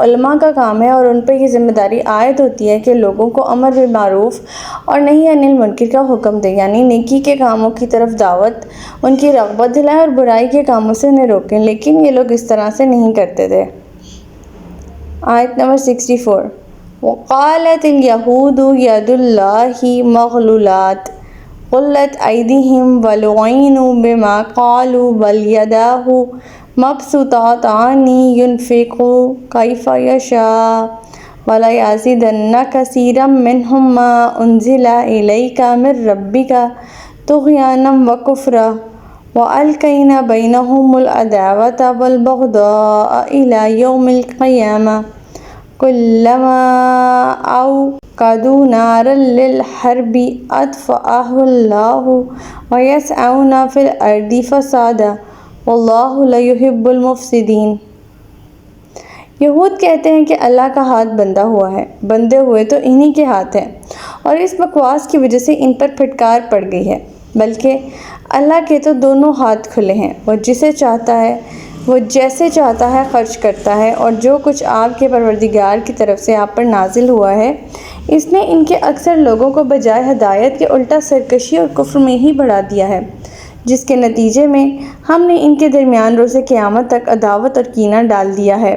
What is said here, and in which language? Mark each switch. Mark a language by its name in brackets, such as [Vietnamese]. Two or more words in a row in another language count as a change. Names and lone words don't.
[Urdu] علما کا کام ہے اور ان پر یہ ذمہ داری عائد ہوتی ہے کہ لوگوں کو [Arabic] أمر بمعروف [Urdu] और [Arabic] نهي عن المنكر [Urdu] کا حکم دے، یعنی نیکی کے کاموں کی طرف دعوت، ان کی رغبت دلائے اور برائی کے کاموں سے انہیں روکیں. لیکن یہ لوگ اس طرح سے نہیں کرتے تھے. آیت نمبر 64. [Arabic] وقالت اليهود يد الله مغلولة غلت أيديهم ولعنوا بما قالوا بل يداه مبسوطتان ينفق كيف يشاء وليزيدن كثيرا منهم ما أنزل إليك من ربك طغيانا وكفرا وَأَلْقَيْنَا بَيْنَهُمُ الْعَدَاوَةَ وَالْبَغْضَاءَ إِلَى يَوْمِ الْقِيَامَةِ كُلَّمَا أَوْقَدُوا نَارًا لِلْحَرْبِ أَطْفَأَهَا اللَّهُ وَيَسْعَوْنَ فِي الْأَرْضِ فَسَادًا وَاللَّهُ لَا يُحِبُّ الْمُفْسِدِينَ۔ [Urdu] یہود کہتے ہیں کہ اللہ کا ہاتھ بندھا ہوا ہے، بندھے ہوئے تو انہی کے ہاتھ ہیں، اور اس بکواس کی وجہ سے ان پر پھٹکار پڑ گئی ہے، بلکہ اللہ کے تو دونوں ہاتھ کھلے ہیں، وہ جسے چاہتا ہے وہ جیسے چاہتا ہے خرچ کرتا ہے، اور جو کچھ آپ کے پروردگار کی طرف سے آپ پر نازل ہوا ہے اس نے ان کے اکثر لوگوں کو بجائے ہدایت کے الٹا سرکشی اور کفر میں ہی بڑھا دیا ہے، جس کے نتیجے میں ہم نے ان کے درمیان روز قیامت تک عداوت اور کینہ ڈال دیا ہے۔